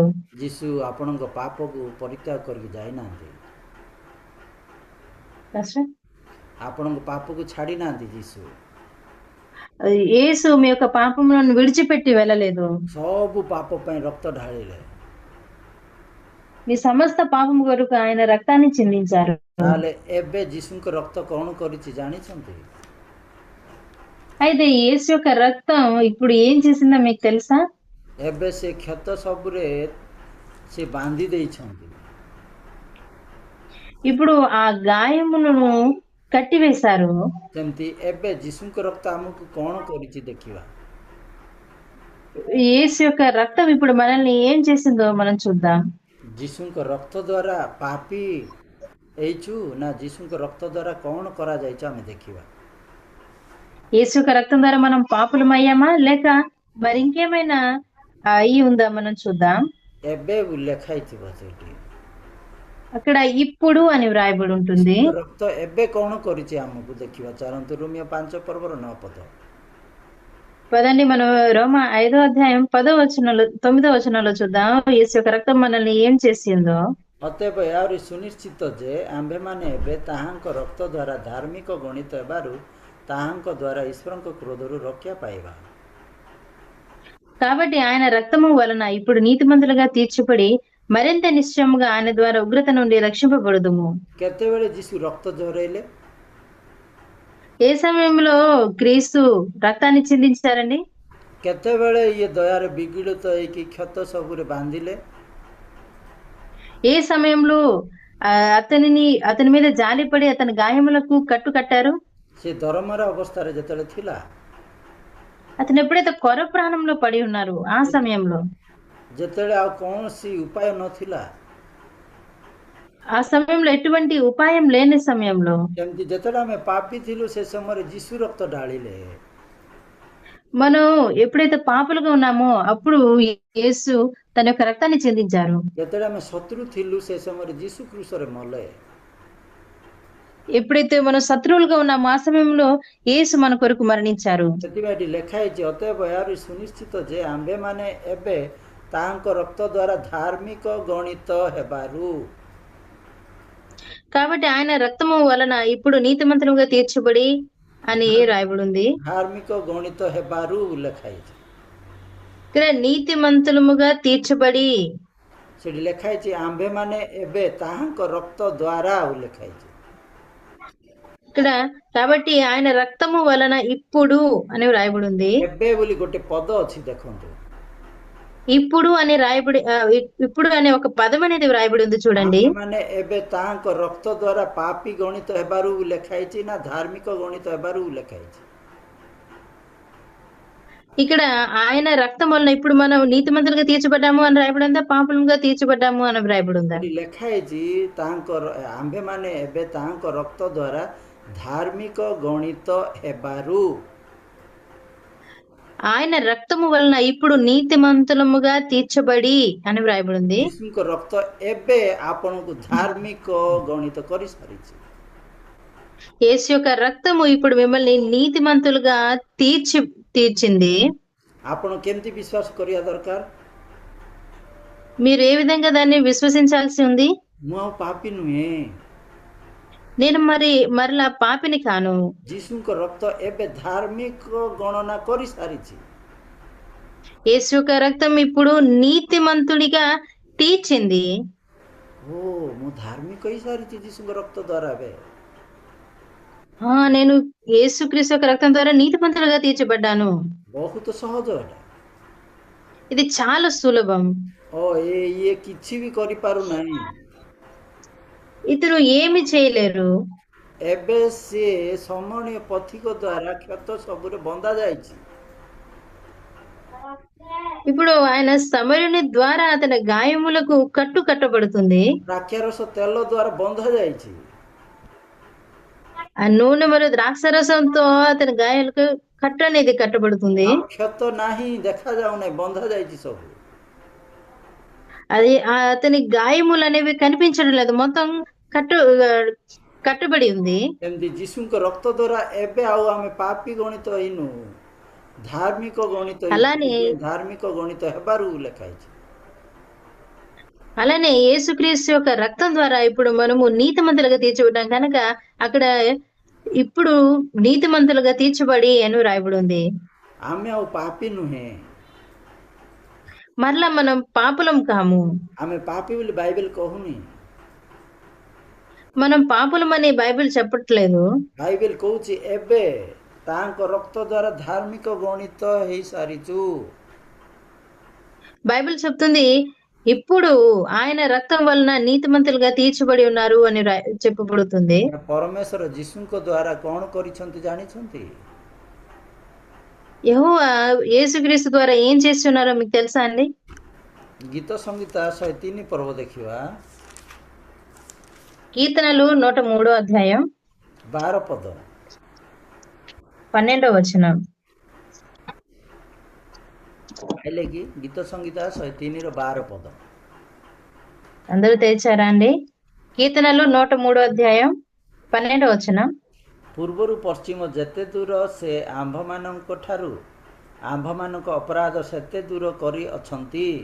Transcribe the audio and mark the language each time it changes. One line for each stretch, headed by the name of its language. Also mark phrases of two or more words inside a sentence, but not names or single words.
Odia: ଯୀଶୁ ଆପଣଙ୍କ ପାପକୁ ପରିତ୍ୟାଗ କରିକି ଯାଇନାହାନ୍ତି,
Telugu: పాస్టర్?
Odia: ଆପଣଙ୍କ ପାପକୁ ଛାଡ଼ି ନାହାନ୍ତି ଯୀଶୁ।
Telugu: యేసు మీ యొక్క పాపములను విడిచిపెట్టి వెళ్ళలేదు.
Odia: ସବୁ ପାପ ପାଇଁ ରକ୍ତ ଢାଳିଲେ।
Telugu: మీ సమస్త పాపము కొరకు ఆయన రక్తాన్ని చిందించారు.
Odia: ତାହେଲେ ଏବେ ଯୀଶୁଙ୍କ ରକ୍ତ କ'ଣ କରିଛି ଜାଣିଛନ୍ତି?
Telugu: అయితే యేసు యొక్క రక్తం ఇప్పుడు ఏం చేసిందో మీకు తెలుసా?
Odia: ଏବେ ସେ କ୍ଷତ ସବୁରେ ସେ ବାନ୍ଧି ଦେଇଛନ୍ତି।
Telugu: ఇప్పుడు ఆ గాయములను కట్టివేశారు.
Odia: ସେମିତି ଏବେ ଯୀଶୁଙ୍କ ରକ୍ତ ଆମକୁ କ'ଣ କରିଛି ଦେଖିବା।
Telugu: యేసు యొక్క రక్తం ఇప్పుడు మనల్ని ఏం చేసిందో మనం చూద్దాం.
Odia: ଯୀଶୁଙ୍କ ରକ୍ତ ଦ୍ୱାରା ପାପୀ ହେଇଛୁ ନା ଯୀଶୁଙ୍କ ରକ୍ତ ଦ୍ୱାରା କ'ଣ କରାଯାଇଛି ଆମେ ଦେଖିବା।
Telugu: యేసు యొక్క రక్తం ద్వారా మనం పాపులమయ్యామా లేక మరి ఇంకేమైనా అయి ఉందా మనం చూద్దాం.
Odia: ଏବେ ଲେଖା ହେଇଥିବ ସେଇଠି,
Telugu: అక్కడ ఇప్పుడు అని వ్రాయబడి ఉంటుంది.
Odia: ଯୀଶୁଙ୍କ ରକ୍ତ ଏବେ କ'ଣ କରିଛି ଆମକୁ ଦେଖିବା। ଚାଲନ୍ତୁ ରୋମିଓ 5 ପର୍ବର 9 ପଦ।
Telugu: పదండి మనం రోమ 5వ అధ్యాయం 9వ వచనంలో చూద్దాం. యేసు యొక్క రక్తం మనల్ని ఏం చేసిందో.
Odia: ଅତଏବ ଏହାରି ସୁନିଶ୍ଚିତ ଯେ ଆମ୍ଭେମାନେ ଏବେ ତାହାଙ୍କ ରକ୍ତ ଦ୍ୱାରା ଧାର୍ମିକ ଗଣିତ ହେବାରୁ ତାହାଙ୍କ ଦ୍ୱାରା ଈଶ୍ୱରଙ୍କ କ୍ରୋଧରୁ ରକ୍ଷା ପାଇବା।
Telugu: కాబట్టి ఆయన రక్తము వలన ఇప్పుడు నీతిమంతులుగా తీర్చబడి మరింత నిశ్చయముగా ఆయన ద్వారా ఉగ్రత నుండి రక్షింపబడుదుము.
Odia: କେତେବେଳେ ଯୀଶୁ ରକ୍ତ ଝରେଇଲେ?
Telugu: ఏ సమయంలో క్రీస్తు రక్తాన్ని చిందించారండి?
Odia: କେତେବେଳେ ଇଏ ଦୟାରେ ବିଗଳିତ ହେଇକି କ୍ଷତ ସବୁରେ ବାନ୍ଧିଲେ?
Telugu: ఏ సమయంలో అతని మీద జాలిపడి అతని గాయములకు కట్టు కట్టారు?
Odia: ସେ ଦରମାର ଅବସ୍ଥାରେ ଯେତେବେଳେ ଥିଲା,
Telugu: అతను ఎప్పుడైతే కొర ప్రాణంలో పడి ఉన్నారు ఆ సమయంలో,
Odia: ଯେତେବେଳେ ଆଉ କୌଣସି ଉପାୟ ନଥିଲା,
Telugu: ఆ సమయంలో ఎటువంటి ఉపాయం లేని సమయంలో,
Odia: ସେମିତି ଯେତେବେଳେ ଆମେ ପାପୀ ଥିଲୁ ସେ ସମୟରେ ଯୀଶୁ ରକ୍ତ ଢାଳିଲେ।
Telugu: మనం ఎప్పుడైతే పాపులుగా ఉన్నామో అప్పుడు యేసు తన యొక్క రక్తాన్ని చిందించారు.
Odia: ଯେତେବେଳେ ଆମେ ଶତ୍ରୁ ଥିଲୁ ସେ ସମୟରେ ଯୀଶୁ କ୍ରୁଶରେ ମଲେ।
Telugu: ఎప్పుడైతే మనం శత్రువులుగా ఉన్నామో ఆ సమయంలో యేసు మన కొరకు మరణించారు.
Odia: ସେଥିପାଇଁ ଏଠି ଲେଖା ହେଇଛି, ଅତଏବ ଏହାରି ସୁନିଶ୍ଚିତ ଯେ ଆମ୍ଭେମାନେ ଏବେ ତାହାଙ୍କ ରକ୍ତ ଦ୍ୱାରା ଧାର୍ମିକ ଗଣିତ ହେବାରୁ।
Telugu: కాబట్టి ఆయన రక్తము వలన ఇప్పుడు నీతిమంతులుగా తీర్చబడి అని రాయబడి ఉంది.
Odia: ଧାର୍ମିକ ଗଣିତ ହେବାରୁ ଲେଖା ହେଇଛି।
Telugu: ఇక్కడ నీతిమంతులముగా తీర్చబడి,
Odia: ସେଠି ଲେଖା ହେଇଛି ଆମ୍ଭେମାନେ ଏବେ ତାହାଙ୍କ ରକ୍ତ ଦ୍ୱାରା ଲେଖା ହେଇଛି।
Telugu: ఇక్కడ కాబట్టి ఆయన రక్తము వలన ఇప్పుడు అని రాయబడి ఉంది.
Odia: ଏବେ ବୋଲି ଗୋଟେ ପଦ ଅଛି ଦେଖନ୍ତୁ।
Telugu: ఇప్పుడు అని రాయబడి ఇప్పుడు అనే ఒక పదం అనేది వ్రాయబడి ఉంది చూడండి.
Odia: ଆମ୍ଭେମାନେ ଏବେ ତାହାଙ୍କ ରକ୍ତ ଦ୍ୱାରା ପାପୀ ଗଣିତ ହେବାରୁ ଲେଖା ହେଇଛି ନା ଧାର୍ମିକ ଗଣିତ ହେବାରୁ ଲେଖା ହେଇଛି?
Telugu: ఇక్కడ ఆయన రక్తం వలన ఇప్పుడు మనం నీతిమంతులుగా తీర్చబడ్డాము అని రాయబడి ఉందా, పాపులుగా తీర్చబడ్డాము అని రాయబడి ఉందా?
Odia: ସେଠି ଲେଖା ହେଇଛି ଆମ୍ଭେମାନେ ଏବେ ତାହାଙ୍କ ରକ୍ତ ଦ୍ୱାରା ଧାର୍ମିକ ଗଣିତ ହେବାରୁ।
Telugu: ఆయన రక్తము వలన ఇప్పుడు నీతిమంతులముగా తీర్చబడి అని వ్రాయబడి ఉంది.
Odia: ଯୀଶୁଙ୍କ ରକ୍ତ ଏବେ ଆପଣଙ୍କୁ ଧାର୍ମିକ ଗଣିତ କରିସାରିଛି।
Telugu: యేసు యొక్క రక్తము ఇప్పుడు మిమ్మల్ని నీతిమంతులుగా తీర్చింది.
Odia: ଆପଣ କେମିତି ବିଶ୍ୱାସ କରିବା ଦରକାର?
Telugu: మీరు ఏ విధంగా దాన్ని విశ్వసించాల్సి ఉంది?
Odia: ମୁଁ ଆଉ ପାପୀ ନୁହେଁ,
Telugu: నేను మరలా పాపిని కాను.
Odia: ଯୀଶୁଙ୍କ ରକ୍ତ ଏବେ ଧାର୍ମିକ ଗଣନା କରିସାରିଛି।
Telugu: యేసు యొక్క రక్తం ఇప్పుడు నీతిమంతుడిగా తీర్చింది.
Odia: ଓ ମୁଁ ଧାର୍ମିକ ହେଇସାରିଛି ଯୀଶୁଙ୍କ ରକ୍ତ ଦ୍ୱାରା ଏବେ।
Telugu: నేను యేసుక్రీస్తు యొక్క రక్తం ద్వారా నీతిమంతులుగా తీర్చబడ్డాను.
Odia: ବହୁତ ସହଜ ଏଟା।
Telugu: ఇది చాలా సులభం.
Odia: ଇଏ କିଛି ବି କରିପାରୁନାହିଁ।
Telugu: ఇతరు ఏమి చేయలేరు.
Odia: ଏବେ ସେ ସମଣୀୟ ପଥିକ ଦ୍ୱାରା କ୍ଷତ ସବୁରେ ବନ୍ଧା ଯାଇଛି।
Telugu: ఇప్పుడు ఆయన సమరుని ద్వారా అతని గాయములకు కట్టబడుతుంది.
Odia: ଦ୍ରାକ୍ଷାରସ ତେଲ ଦ୍ୱାରା ବନ୍ଧା ଯାଇଛି।
Telugu: ఆ నూనె మరియు ద్రాక్షరసంతో అతని గాయాలకు కట్టు అనేది కట్టబడుతుంది.
Odia: ଆଉ କ୍ଷତ ନାହିଁ, ଦେଖାଯାଉନାହିଁ, ବନ୍ଧା ଯାଇଛି ସବୁ।
Telugu: అది అతని గాయములు అనేవి కనిపించడం లేదు, మొత్తం కట్టుబడి ఉంది.
Odia: ଏମିତି ଯୀଶୁଙ୍କ ରକ୍ତ ଦ୍ୱାରା ଏବେ ଆଉ ଆମେ ପାପୀ ଗଣିତ ହେଇନୁ, ଧାର୍ମିକ ଗଣିତ
Telugu: అలానే
Odia: ଧାର୍ମିକ ଗଣିତ ହେବାରୁ ଲେଖା ହେଇଛି।
Telugu: అలానే యేసుక్రీస్తు యొక్క రక్తం ద్వారా ఇప్పుడు మనము నీతిమంతులుగా తీర్చబడ్డాం కనుక అక్కడ ఇప్పుడు నీతిమంతులుగా తీర్చబడి అని రాయబడి ఉంది.
Odia: ଆମେ ଆଉ ପାପୀ ନୁହେଁ,
Telugu: మరలా మనం పాపులం కాము।
Odia: ଆମେ ପାପୀ ବୋଲି ବାଇବେଲ କହୁନି।
Telugu: మనం పాపులం అని బైబిల్ చెప్పట్లేదు।
Odia: ବାଇବେଲ କହୁଛି ଏବେ ତାଙ୍କ ରକ୍ତ ଦ୍ୱାରା ଧାର୍ମିକ ଗଣିତ ହେଇସାରିଛୁ।
Telugu: బైబిల్ చెప్తుంది ఇప్పుడు ఆయన రక్తం వలన నీతిమంతులుగా తీర్చబడి ఉన్నారు అని చెప్పబడుతుంది।
Odia: ପରମେଶ୍ୱର ଯୀଶୁଙ୍କ ଦ୍ୱାରା କ'ଣ କରିଛନ୍ତି ଜାଣିଛନ୍ତି?
Telugu: యెహోవా యేసుక్రీస్తు ద్వారా ఏం చేస్తున్నారో మీకు తెలుసా అండి?
Odia: ଗୀତ ସଂହିତା 103 ପର୍ବ ଦେଖିବା।
Telugu: కీర్తనలు 103వ అధ్యాయం
Odia: 12 ପଦ।
Telugu: 12వ వచనం।
Odia: ହେଲେ କି ଗୀତ ସଂହିତା 103 ର 12 ପଦ।
Telugu: అందరూ తెచ్చారా అండి? కీర్తనలు 103వ అధ్యాయం 12వ వచనం।
Odia: ପୂର୍ବରୁ ପଶ୍ଚିମ ଯେତେ ଦୂର ସେ ଆମ୍ଭମାନଙ୍କ ଠାରୁ ଆମ୍ଭମାନଙ୍କ ଅପରାଧ ସେତେ ଦୂର କରି ଅଛନ୍ତି।